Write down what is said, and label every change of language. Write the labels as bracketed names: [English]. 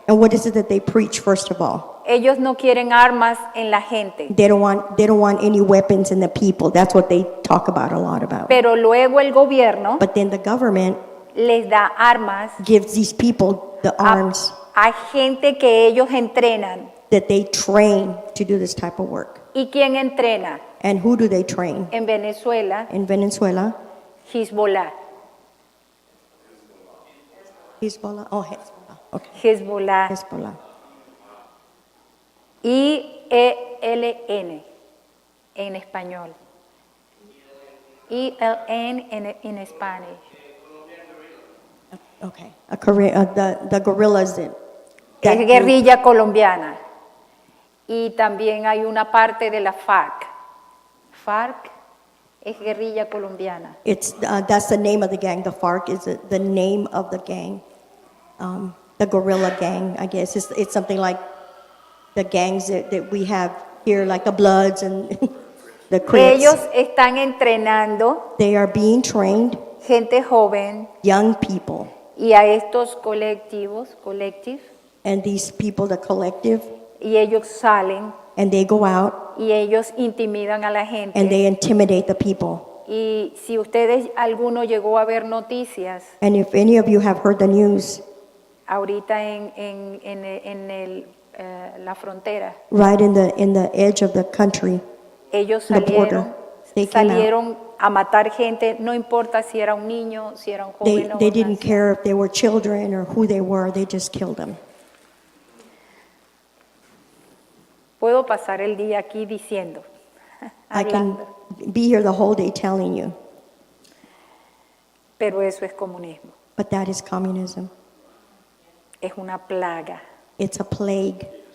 [English] And what is it that they preach first of all? [Spanish] Ellos no quieren armas en la gente, [English] They don't want any weapons in the people. That's what they talk about a lot about. [Spanish] pero luego el gobierno [English] But then the government [Spanish] les da armas [English] gives these people the arms [Spanish] a gente que ellos entrenan. [English] that they train to do this type of work. [Spanish] ¿Y quién entrena? [English] And who do they train? [Spanish] En Venezuela, [English] In Venezuela, [Spanish] Hezbollah. [English] Hezbollah. Oh, Hezbollah. Okay. [Spanish] Hezbollah. [English] Hezbollah. [Spanish] IELN en español. [English] ELN in Spanish. Okay. The guerrillas that [Spanish] Es [English] group. [Spanish] guerrilla colombiana. Y también hay una parte de la FARC. FARC es guerrilla colombiana. [English] That's the name of the gang. The FARC is the name of the gang. The guerrilla gang, I guess. It's something like the gangs that we have here, like the Bloods and the Crips. [Spanish] Ellos están entrenando [English] They are being trained, [Spanish] gente joven [English] young people, [Spanish] y a estos colectivos, [English] and these people, the collective, [Spanish] y ellos salen [English] and they go out [Spanish] y ellos intimidan a la [English] and [Spanish] gente. [English] they intimidate the people. [Spanish] Y si ustedes, alguno llegó a ver noticias [English] And if any of you have heard the news, [Spanish] ahorita la frontera, [English] right in the edge of the country, [Spanish] ellos [English] the border, they came out. [Spanish] salieron a matar gente, no importa si era un niño, si era un joven o [English] They [Spanish] un [English] didn't [Spanish] anciano. [English] care if they were children or who they were, they just killed them. [Spanish] Puedo pasar el día aquí diciendo, [English] I can [Spanish] hablando, [English] be here the whole day telling you, [Spanish] pero eso es comunismo. [English] but that is communism. [Spanish] es una plaga [English] It's a plague